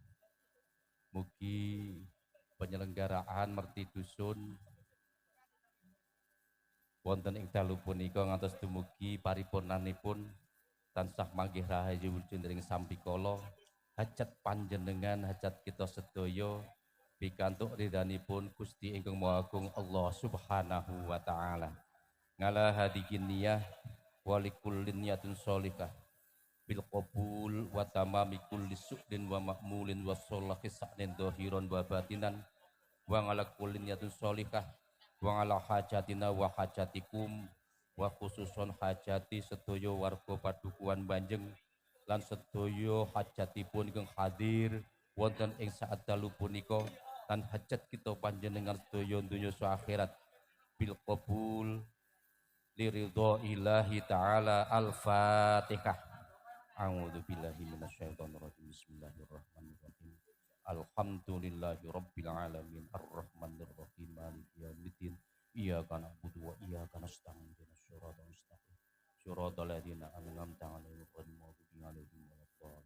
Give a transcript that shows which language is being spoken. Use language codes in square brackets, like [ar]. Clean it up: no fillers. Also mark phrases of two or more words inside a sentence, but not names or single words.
[jv] Mugi penyelenggaraan Merti Dusun wonten ing dalu punika ngantos dumugi paripurnanipun tansah manggih rahayu wujuding sampikala, hajat panjenengan, hajat kita sedaya pikantuk ridhanipun Gusti ingkang Maha Agung Allah [ar] سبحانه وتعالى. على هذه النية ولكل نية صالحة بالقبول وتمام كل سؤل ومأمول و صلاح شأن ظاهرا وباطنا وعلى كل نية صالحة وعلى حاجتنا وحاجتكم وخصوصا [jv] hajati sedaya warga Padukuhan Banjeng lan sedaya hajatipun ingkang hadir wonten ing saat dalu punika lan hajat kita panjenengan sedaya donya sa akhirat [ar] بالقبول لرضا إلهي تعالى. Al-Fatihah. أعوذ بالله من الشيطان الرجيم. بسم الله الرحمن الرحيم. الحمد لله رب العالمين الرحمن الرحيم مالك يوم الدين. إياك نعبد وإياك نستعين اهدنا الصراط المستقيم صراط الذين أنعمت عليهم غير المغضوب عليهم ولا الضالين.